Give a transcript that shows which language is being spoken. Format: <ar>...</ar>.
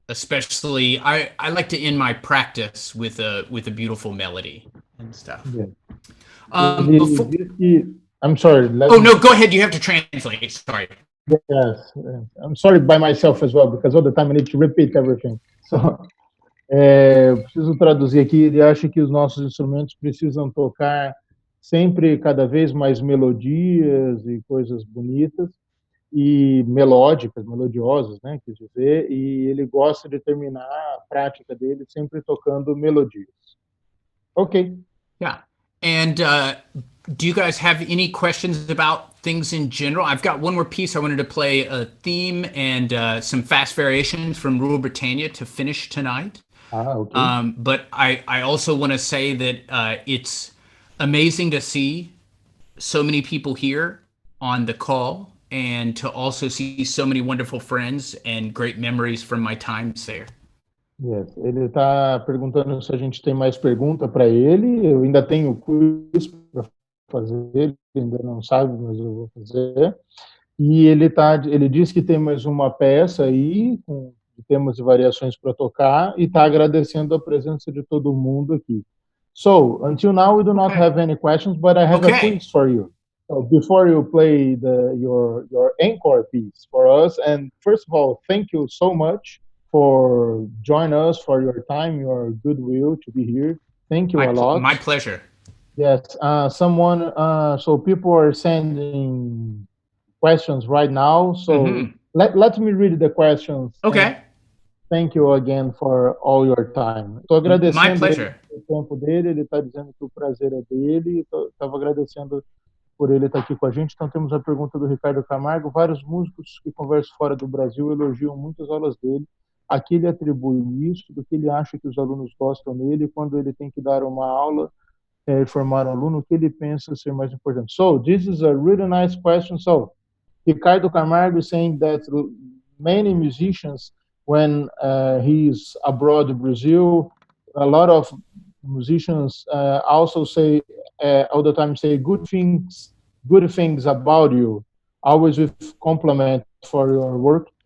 <en>Especially, I like to end my practice with a beautiful melody and stuff. Yes. Before, I'm sorry. no, go ahead. You have to translate. Sorry. Yes. I'm sorry by myself as well, because all the time I need to repeat everything.</en> <pt>So, preciso traduzir aqui. Ele acha que os nossos instrumentos precisam tocar sempre cada vez mais melodias e coisas bonitas e melódicas, melodiosas, né, quis dizer, e ele gosta de terminar a prática dele sempre tocando melodias.</pt> <en>Okay. Yeah. And do you guys have any questions about things in general? I've got one more piece. I wanted to play a theme and some fast variations from Rule Britannia to finish tonight. Okay. But I also want to say that it's amazing to see so many people here on the call and to also see so many wonderful friends and great memories from my times there. Yes.</en> <pt>Ele está perguntando se a gente tem mais pergunta para ele. Eu ainda tenho quiz para fazer, ele ainda não sabe, mas eu vou fazer. E ele diz que tem mais uma peça aí com temas e variações para tocar e está agradecendo a presença de todo mundo aqui.</pt> <en>So, until now we do not have any questions, but I have a quiz for you. So before you play your encore piece for us, and first of all, thank you so much for joining us, for your time, your goodwill to be here. Thank you a lot. My pleasure. Yes. So people are sending questions right now. So let me read the questions. Okay. Thank you again for all your time.</en> <pt>Estou agradecendo</pt> <en>My pleasure.</en> <pt>o tempo dele, ele está dizendo que o prazer é dele, estava agradecendo por ele estar aqui com a gente. Então temos a pergunta do Ricardo Camargo. Vários músicos que conversam fora do Brasil elogiam muitas aulas dele. A que ele atribui isso, do que ele acha que os alunos gostam dele, quando ele tem que dar uma aula, formar um aluno, o que ele pensa ser mais importante.</pt> <en>So, this is a really nice question. So, Ricardo Camargo is saying that many musicians, when he's abroad in Brazil, a lot of musicians also say, all the time say good things about you, always with compliment for your work.</en>